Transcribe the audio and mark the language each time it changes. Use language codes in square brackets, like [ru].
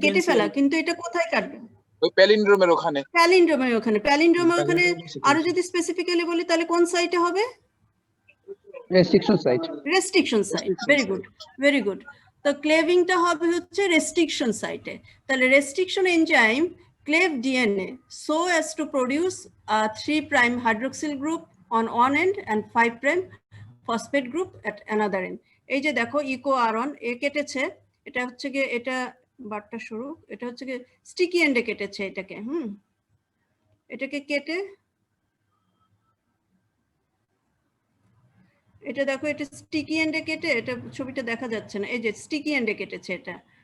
[bn] কেটে ফেলা, কিন্তু এটা কোথায় কাটবে, ওই প্যালিন্ড্রোমের ওখানে, প্যালিন্ড্রোমের ওখানে, প্যালিন্ড্রোমের ওখানে। আরো যদি স্পেসিফিক্যালি বলি তাহলে কোন সাইটে হবে, restriction site, restriction site, very good very good. তো ক্লেভিংটা হবে হচ্ছে রেস্ট্রিকশন সাইটে। [en] তাহলে restriction enzyme cleave DNA so as to produce a 3 prime hydroxyl group on one end and 5 prime phosphate group at another end. [bn] এই যে দেখো ইকো আরন এ কেটেছে, এটা হচ্ছে গিয়ে, এটা বারটা শুরু, এটা হচ্ছে গিয়ে স্টিকি এন্ডে কেটেছে এটাকে, এটাকে কেটে, এটা দেখো এটা স্টিকি এন্ডে কেটে, এটা ছবিটা দেখা যাচ্ছে না, এই যে স্টিকি এন্ডে কেটেছে এটা,